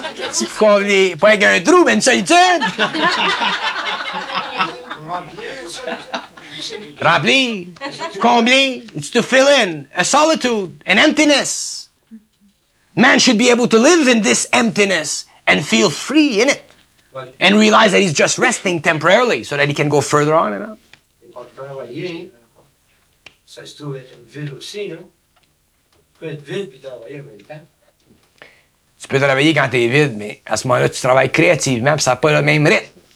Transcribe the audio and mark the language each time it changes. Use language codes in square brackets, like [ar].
[fr] C'est pour convenir. Pas avec un trou, mais une solitude! Remplir, combler, [en] it's to fill in, a solitude, an emptiness. Man should be able to live in this emptiness and feel free in it. And realize that he's just resting temporarily so that he can go further on and on. [fr] Il va travailler, ça se trouve être vide aussi, non? Tu peux être vide puis travailler en même temps. Tu peux travailler quand t'es vide, mais à ce moment-là, tu travailles créativement puis ça n'a pas le même rythme.